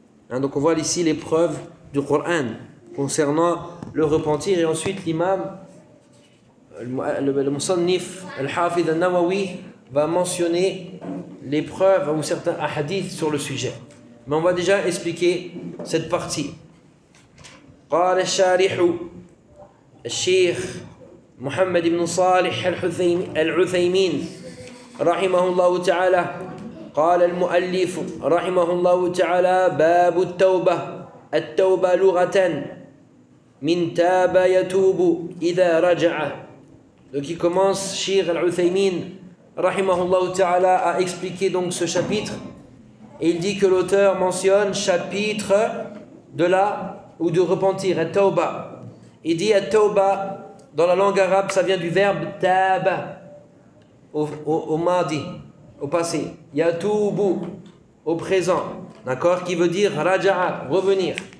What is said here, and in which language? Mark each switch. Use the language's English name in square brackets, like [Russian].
[French] Hein, donc on voit ici les preuves du Coran concernant le repentir. Et ensuite l'imam, le Moussannif, Al-Hafid al-Nawawi, va mentionner les preuves ou certains hadiths sur le sujet. Mais on va déjà expliquer cette partie. [Arabic] قال الشارح الشيخ محمد بن صالح العثيمين رحمه الله تعالى قال المؤلف رحمه الله تعالى باب التوبة التوبة لغة من تاب يتوب إذا رجع. [French] Donc il commence Cheikh Al-Uthaymin [Arabic] رحمه الله تعالى [French] à expliquer donc ce chapitre. Il dit que l'auteur mentionne chapitre de la ou de repentir, التوبة. Il dit التوبة dans la langue arabe, ça vient du verbe تاب au ماضي, au passé, yatoubou, au présent, d'accord, qui veut dire raja'a, revenir.